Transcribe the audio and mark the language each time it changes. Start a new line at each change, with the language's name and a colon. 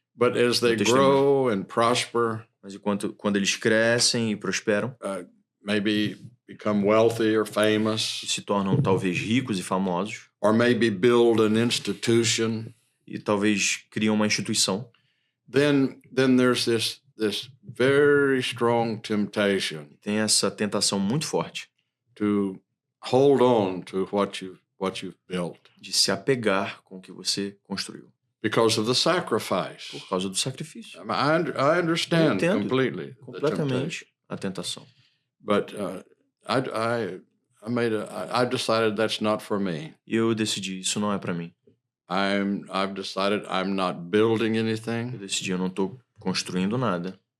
English: But as they grow and prosper,
Portuguese: mas quando eles crescem e prosperam,
English: maybe become wealthy or famous,
Portuguese: e se tornam talvez ricos e famosos,
English: or maybe build an institution,
Portuguese: e talvez criam uma instituição,
English: then there's this very strong temptation.
Portuguese: Tem essa tentação muito forte
English: to hold on to what you've built.
Portuguese: De se apegar com o que você construiu.
English: Because of the sacrifice.
Portuguese: Por causa do sacrifício.
English: I understand completely.
Portuguese: Completamente a tentação.
English: But I decided that's not for me.
Portuguese: E eu decidi, isso não é para mim.
English: I've decided I'm not building anything.
Portuguese: Eu decidi, eu não estou construindo nada.